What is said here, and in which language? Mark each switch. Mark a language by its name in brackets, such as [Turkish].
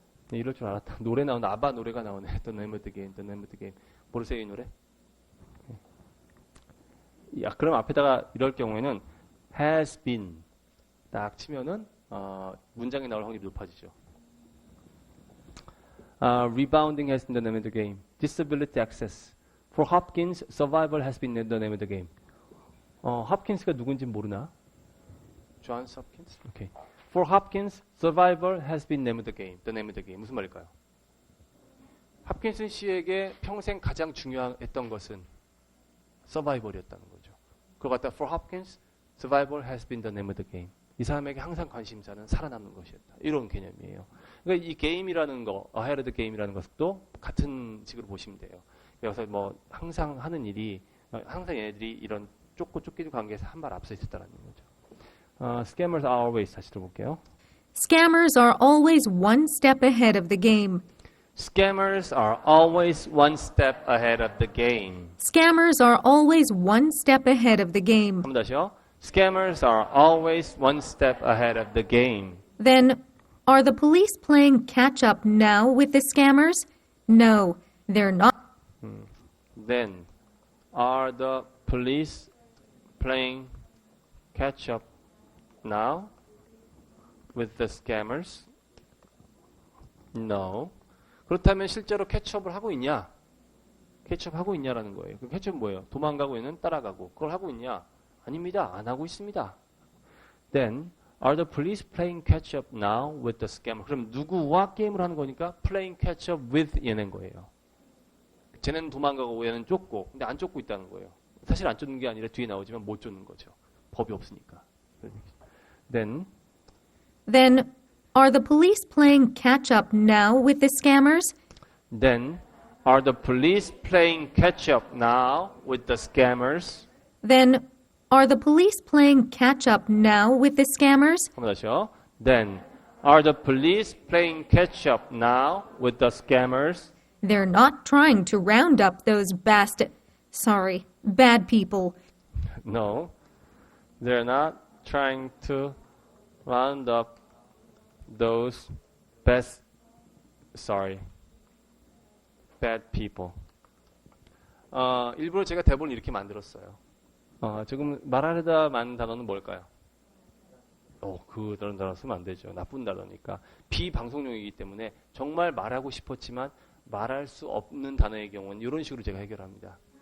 [Korean] 네, 이럴 줄 알았다. 노래 나오는 아바 노래가 나오네. 더 네모 더 게임, 더 네모 더 게임. 모르세요 이 노래? 야, 그럼 앞에다가 이럴 경우에는 [English] has been [Korean] 딱 치면은 문장이 나올 확률이 높아지죠. [English] Rebounding has been the name of the game. Disability access. For Hopkins, survival has been the name of the game. [Korean] 홉킨스가 누군지 모르나? 존 홉킨스? 오케이. [English] For Hopkins, survival has been name of the game. The name of the game. [Korean] 무슨 말일까요? 홉킨슨 씨에게 평생 가장 중요했던 것은 서바이벌이었다는 거죠. 그걸 갖다 [English] for Hopkins, survival has been the name of the game. [Korean] 이 사람에게 항상 관심사는 살아남는 것이었다. 이런 개념이에요. 그러니까 이 게임이라는 거, [English] ahead of the game [Korean] 이라는 것도 같은 식으로 보시면 돼요. 그래서 뭐 항상 하는 일이 항상 얘네들이 이런 쫓고 쫓기는 관계에서 한 발 앞서 있었다는 거죠. [English] Scammers are always [Korean] 다시 들어볼게요. [English] Scammers are always one step ahead of the game. Scammers are always one step ahead of the game. Scammers are always one step ahead of the game. [Korean] 한 번 다시요. [English] Scammers are always one step ahead of the game. Then, are the police playing catch up now with the scammers? No, they're not. Then, are the police playing catch up now with the scammers? No. [Korean] 그렇다면 실제로 캐치업을 하고 있냐? 캐치업 하고 있냐라는 거예요. 그 캐치업 뭐예요? 도망가고 있는 따라가고. 그걸 하고 있냐? 아닙니다. 안 하고 있습니다. [English] Then, are the police playing catch up now with the scammer? [Korean] 그럼 누구와 게임을 하는 거니까 [English] playing catch up with [Korean] 얘는 거예요. 쟤는 도망가고 얘는 쫓고. 근데 안 쫓고 있다는 거예요. 사실 안 쫓는 게 아니라 뒤에 나오지만 못 쫓는 거죠. 법이 없으니까. [English] Then, are the police playing catch up now with the scammers? Then, are the police playing catch up now with the scammers? Then, are the police playing catch up now with the scammers? [Korean] 한번 다시요. [English] Then, are the police playing catch up now with the scammers? They're not trying to round up those bad people. No, they're not trying to round up those bad people. [Korean] 일부러 제가 대본을 이렇게 만들었어요. 지금 말하려다 많은 단어는 뭘까요? 그런 단어 쓰면 안 되죠. 나쁜 단어니까. 비방송용이기 때문에 정말 말하고 싶었지만 말할 수 없는 단어의 경우는 이런 식으로 제가 해결합니다.